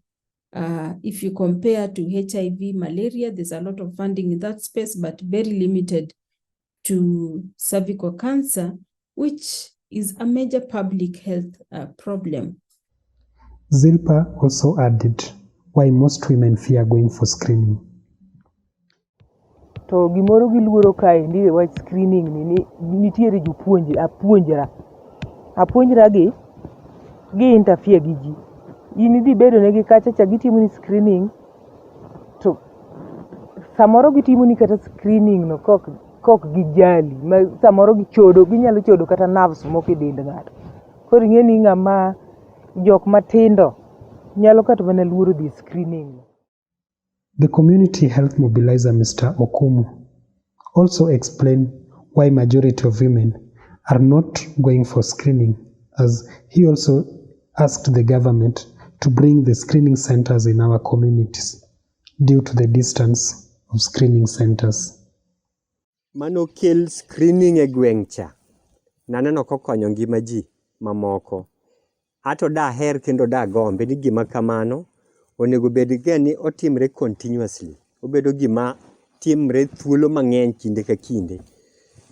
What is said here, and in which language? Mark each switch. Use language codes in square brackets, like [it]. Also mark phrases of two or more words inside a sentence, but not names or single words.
[en] If you compare to HIV, malaria, there's a lot of funding in that space, but very limited to cervical cancer, which is a major public health problem. Zilper also added why most women fear going for screening. [luo] To gimoro giluoro kaendi wach screening ni nitiere jopuonje apuonjra gi interfere gi ji. In idhi bedo negi kacha cha gitimo ni screening, to samoro gitimo ni kata screening no kok gijali, samoro ginyalo chodo kata nerves moko e dend ng'ato. Koro ing'e ni ng'ama jok matindo nyalo kata mana luoro dhi screening. [en] The community health mobilizer, Mr. Okumu, also explained why majority of women are not going for screening, as he also asked the government to bring the screening centers in our communities due to the distance of screening centers. [luo] Mano kel screening e gweng' cha, naneno kokonyo ngima ji mamoko. Ato daher kendo dagombe ni gima kamano onego bed ga ni otimre continuously. Obedo gima timre thuolo mang'eny kinde ka kinde.